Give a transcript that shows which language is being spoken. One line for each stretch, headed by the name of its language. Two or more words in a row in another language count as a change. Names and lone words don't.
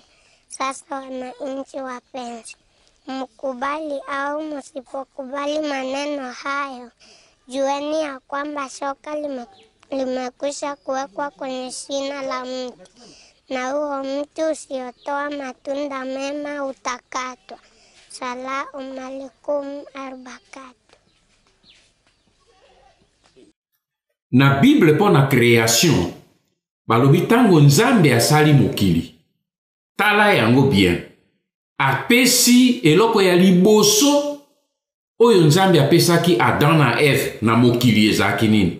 Swahili: Sasa wananchi wapenzi, mkubali au msipokubali maneno hayo, jueni ya kwamba shoka limekwisha kuwekwa kwenye shina la mti, na huo mti usiotoa matunda mema utakatwa.
Arabic: سلام عليكم وبركاته.
Lingala: Na Bible po na création balobi tango Nzambe asali mokili tala yango bien apesi eloko ya liboso oyo Nzambe apesaki Adam na Eve na mokili ezaki nini?